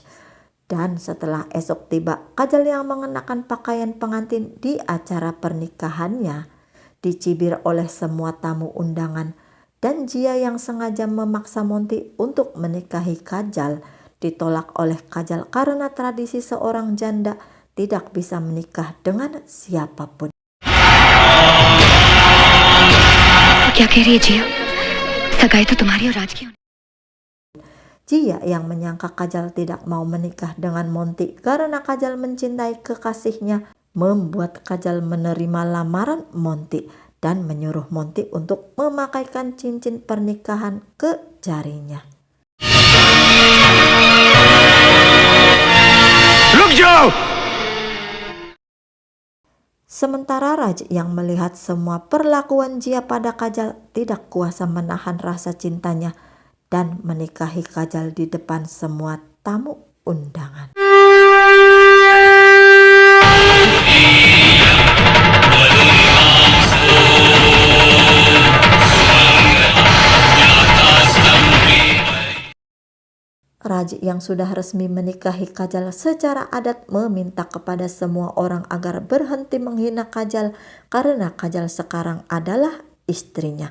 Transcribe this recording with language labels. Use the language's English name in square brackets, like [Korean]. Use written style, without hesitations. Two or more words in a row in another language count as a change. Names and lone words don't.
[Indonesian] Dan setelah esok tiba, Kajal yang mengenakan pakaian pengantin di acara pernikahannya dicibir oleh semua tamu undangan. Dan Jia yang sengaja memaksa Monty untuk menikahi Kajal ditolak oleh Kajal karena tradisi seorang janda tidak bisa menikah dengan siapapun. [Hindi] क्या कह रही है जिया? सगाई तो तुम्हारी और राज की होनी। [Indonesian] Jia yang menyangka Kajal tidak mau menikah dengan Monty karena Kajal mencintai kekasihnya, membuat Kajal menerima lamaran Monty dan menyuruh Monty untuk memakaikan cincin pernikahan ke jarinya. [Hindi] रुक जाओ! [Indonesian] Sementara Raj yang melihat semua perlakuan Jia pada Kajal tidak kuasa menahan rasa cintanya dan menikahi Kajal di depan semua tamu undangan. Raj yang sudah resmi menikahi Kajal secara adat meminta kepada semua orang agar berhenti menghina Kajal karena Kajal sekarang adalah istrinya.